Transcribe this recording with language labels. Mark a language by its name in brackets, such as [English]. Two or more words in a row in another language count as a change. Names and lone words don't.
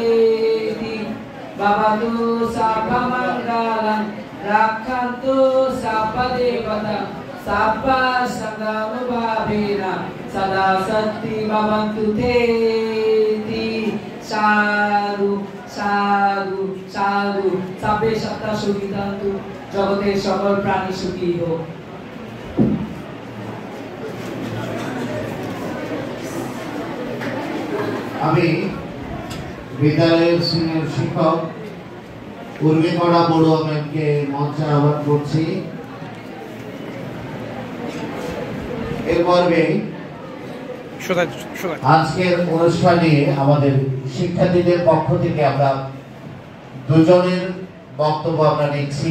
[Pali] भवतु सर्वमङ्गलं रक्षन्तु सर्वदेवता सापा संगानुभावेन सदा शक्ति भवन्तु ते। साधु साधु साधु। सबे सत्ता सुखी तंतु [Bangla] জগতে সকল প্রাণী সুখী হো। আমি বিদ্যালয়ের সিনিয়র শিক্ষক উর্মিকড়া বড়ুয়া ম্যামকে মঞ্চে আহ্বান করছি। এরপরে আজকের অনুষ্ঠানে আমাদের শিক্ষার্থীদের পক্ষ থেকে আমরা দুজনের বক্তব্য আমরা নিচ্ছি।